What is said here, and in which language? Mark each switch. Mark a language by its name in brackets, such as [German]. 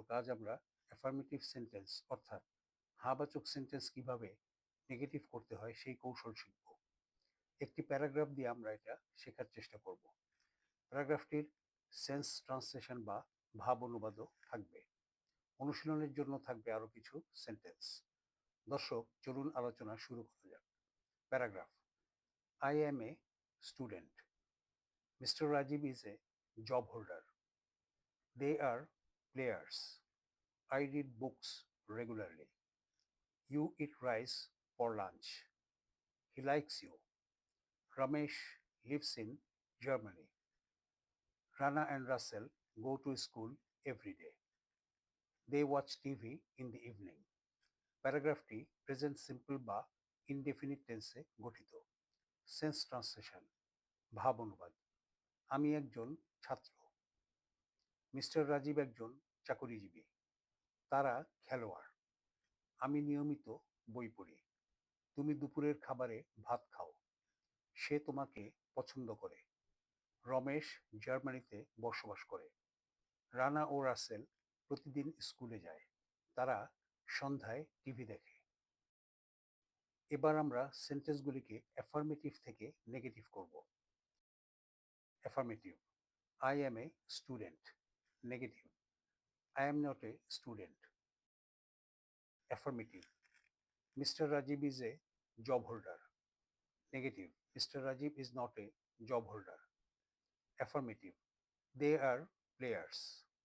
[Bangla] আমরা affirmative sentence অর্থাৎ হ্যাঁবাচক sentence কিভাবে নেগেটিভ করতে হয় সেই কৌশল শিখব। একটি প্যারাগ্রাফ দিয়ে আমরা এটা শেখার চেষ্টা করব। প্যারাগ্রাফটির সেন্স ট্রান্সলেশন বা ভাব অনুবাদও থাকবে। অনুশীলনের জন্য থাকবে আরও কিছু সেন্টেন্স। দর্শক, চলুন আলোচনা শুরু করা যাক। [English] Paragraph: I am a student. Mr. Rajiv is a job holder. They are players. I read books regularly. You eat rice for lunch. He likes you. Ramesh lives in Germany. Rana and Russell go to school every day. They watch TV in the evening. [Bangla] প্যারাগ্রাফটি present simple বা indefinite টেন্সে গঠিত। Sense translation, ভাব অনুবাদ: আমি একজন ছাত্র। Mister Rajib একজন চাকরিজীবী। তারা খেলোয়াড়। আমি নিয়মিত বই পড়ি। তুমি দুপুরের খাবারে ভাত খাও। সে তোমাকে পছন্দ করে। রমেশ জার্মানিতে বসবাস করে। রানা ও রাসেল প্রতিদিন স্কুলে যায়। তারা সন্ধ্যায় টিভি দেখে। এবার আমরা সেন্টেন্সগুলিকে অ্যাফার্মেটিভ থেকে নেগেটিভ করব। [English] Affirmative: I am a student. Negative: I am not a student. Affirmative: Mr. Rajiv is a job holder. Negative: Mr. Rajiv is not a job holder. Affirmative: They are players.